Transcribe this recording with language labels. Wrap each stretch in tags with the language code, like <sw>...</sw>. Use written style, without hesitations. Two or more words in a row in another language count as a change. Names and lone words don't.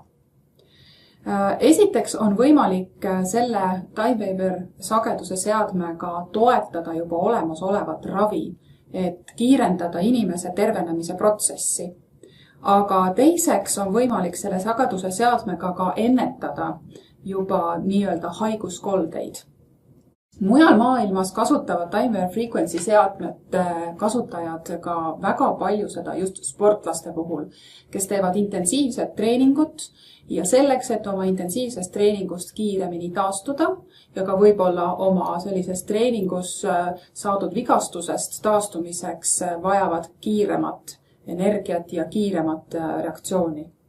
<et>Esiteks on võimalik selle time waiver sageduse seadmega toetada juba olemasolevat ravi, et kiirendada inimese tervenemise protsessi. Aga teiseks on võimalik selle sageduse seadmega ka ennetada juba nii-öelda haiguskoldeid. Mujal maailmas kasutavad</et> <en>time waiver frequency</en> <et>seadmete kasutajad ka väga palju seda just sportlaste puhul, kes teevad intensiivset treeningut ja selleks, et oma intensiivsest treeningust kiiremini taastuda ja ka võib-olla oma sellisest treeningus saadud vigastusest taastumiseks vajavad kiiremat energiat ja kiiremat reaktsiooni.</et>